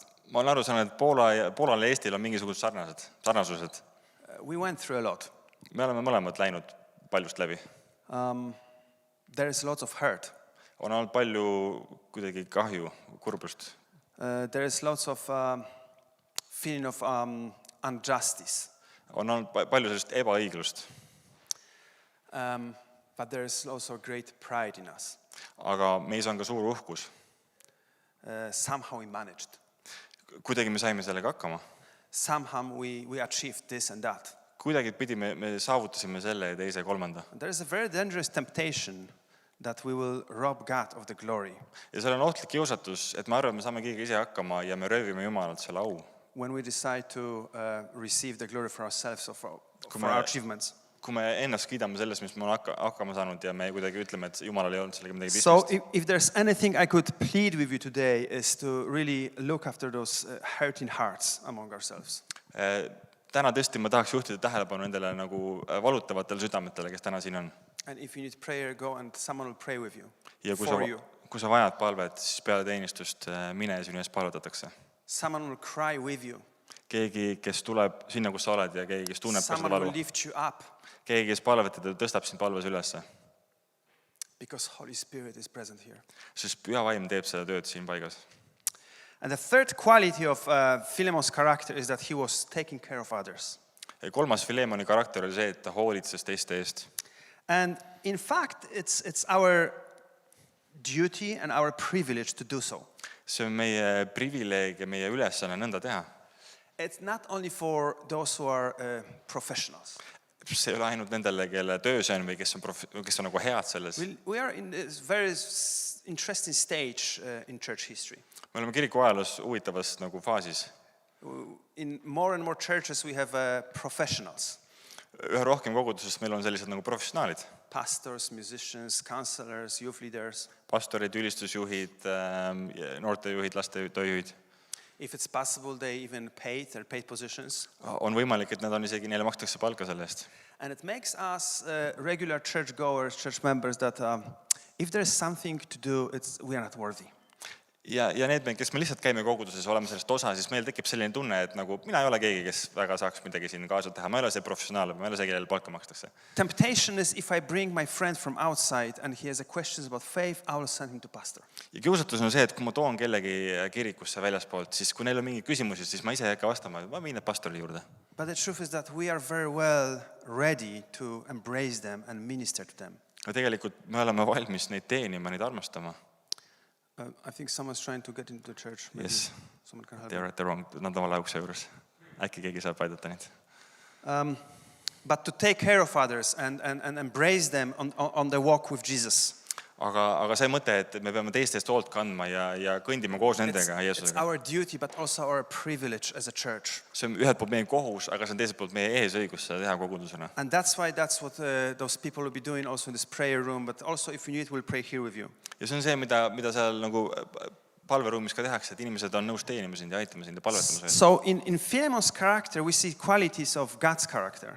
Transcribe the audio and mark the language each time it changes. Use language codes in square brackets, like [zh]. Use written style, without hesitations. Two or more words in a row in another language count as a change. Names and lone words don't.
[et] Ma olen aru saanud, et Poolal ja Eestil on mingisugused sarnasused. [en] We went through a lot. [et] Me oleme mõlemad läinud paljust läbi. [en] There is lots of hurt. [et] On olnud palju kuidagi kahju, kurbust. [en] There is lots of feeling of injustice. [et] On olnud palju sellist ebaõiglust. [en] But there is also great pride in us. [et] Aga meis on ka suur uhkus. [en] Somehow we managed. [et] Kuidagi me saime sellega hakkama. [en] Somehow we achieved this and that. [et] Kuidagi me saavutasime selle ja teise kolmanda. [en] There is a very dangerous temptation that we will rob God of the glory. [et] Ja seal on ohtlik kiusatus, et me arvame, me saame kõige ise hakkama ja me röövime Jumalalt selle au. [en] When we decide to receive the glory for ourselves or for our achievements. [et] Kui me ennast kiidame selles, mis me oleme hakkama saanud ja me kuidagi ütleme, et Jumalal ei olnud sellega midagi [en] So [et] pistmist. [en] if there's anything I could plead with you today is to really look after those hurting hearts among ourselves. [et] Täna tõesti ma tahaks juhtida tähelepanu nendele nagu valutavatele südametele, kes täna siin on. [en] And if you need prayer, go and someone will pray with you, [et] Ja [en] for you. [et] kui sa vajad palvet, siis peale teenistust mine ja sinu eest palvetatakse. [en] Someone will cry with you. [et] Keegi, kes tuleb sinna, kus sa oled ja keegi, kes tunneb ka seda [en] Someone will [et] valu. [en] lift you up [et] Keegi, kes palvetab ja tõstab sind palves ülesse. [en] because Holy Spirit is present here. [et] Sest püha vaim teeb seda tööd siin paigas. [en] And the third quality of Philemon's character is that he was taking care of others. [et] Ja kolmas Filemoni karakter oli see, et ta hoolitses teiste eest. [en] And in fact, it's our duty and our privilege to do so. [et] See on meie privileeg ja meie ülesanne nõnda teha. [en] It's not only for those who are professionals. [et] See ei ole ainult nendele, kelle töö see on või kes on nagu head selles. [en] We are in this very interesting stage in church history. [et] Me oleme kiriku ajaloos huvitavas nagu faasis. [en] In more and more churches we have professionals. [et] Üha rohkem kogudusest meil on sellised nagu professionaalid. [en] Pastors, musicians, counselors, youth leaders. [et] Pastorid, ülistusjuhid, noortejuhid, lastetööjuhid. [en] If it's possible, they even paid their paid positions. [et] On võimalik, et neile makstakse palka selle eest. [en] And it makes us regular churchgoers, church members that if there's something to do, we are not worthy. [et] Ja need, kes me lihtsalt käime koguduses, oleme sellest osa, siis meil tekib selline tunne, et nagu mina ei ole keegi, kes väga saaks midagi siin kaasa teha. Ma ei ole see professionaal, ma ei ole see, kellele palka makstakse. [en] Temptation is if I bring my friend from outside and he has a questions about faith, I will send him to pastor. [et] Ja kiusatus on see, et kui ma toon kellegi kirikusse väljaspoolt, siis kui neil on mingi küsimusi, siis ma ise ei hakka vastama, ma viin need pastori juurde. [en] But the truth is that we are very well ready to embrace them and minister to them. [et] Ja tegelikult me oleme valmis neid teenima, neid armastama. [en] I think someone's trying to get into the church. Maybe Yes. someone can help. They are at the wrong, [et] nad on vale ukse juures. Äkki keegi saab aidata neid. [en] But to take care of others and embrace them on the walk with Jesus. [et] Aga see mõte, et me peame teistest hoolt kandma ja kõndima koos nendega [en] It's [et] Jeesusega. [en] our duty, but also our privilege as a church. [et] See on ühelt poolt meie kohus, aga see on teiselt poolt meie eesõigus seda teha kogudusena. [en] And that's what those people will be doing also in this prayer room, but also if you need, we'll pray here with you. [et] Ja see on see, mida seal nagu palveruumis ka tehakse, et inimesed on nõus teenima sind ja aitama sind ja palvetama sind. [en] So in Philemon's character, we see qualities of God's character.